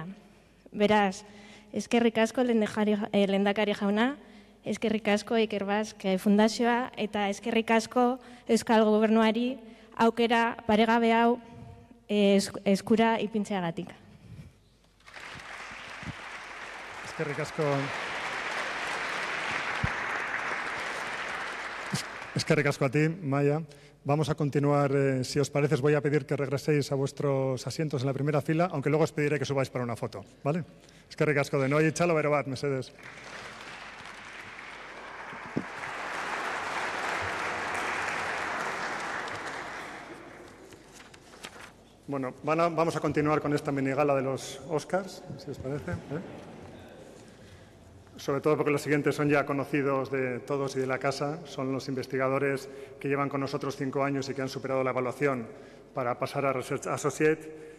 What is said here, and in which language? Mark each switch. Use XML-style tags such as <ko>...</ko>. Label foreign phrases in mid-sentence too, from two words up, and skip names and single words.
<eu>Beraz, eskerrik asko lehendakari jauna, eskerrik asko Ikerbasque Fundazioa eta eskerrik asko Euskal Gobernuari aukera paregabe hau eskura ipintzeagatik. Eskerrik asko. Eskerrik asko</eu> <es>a ti,</es> <eu>Maia.</eu> <es>Vamos a continuar, si os parece, os voy a pedir que regreséis a vuestros asientos en la primera fila, aunque luego os pediré que subáis para una foto, ¿vale?</es> <eu>Eskerrik asko de noi, txalo bero bat, mesedes.</eu> <es>Bueno, vamos a continuar con esta minigala de los Oscars, si os parece. Sobre todo porque los siguientes son ya conocidos de todos y de la casa. Son los investigadores que llevan con nosotros 5 años y que han superado la evaluación para pasar a Research Associate.</es>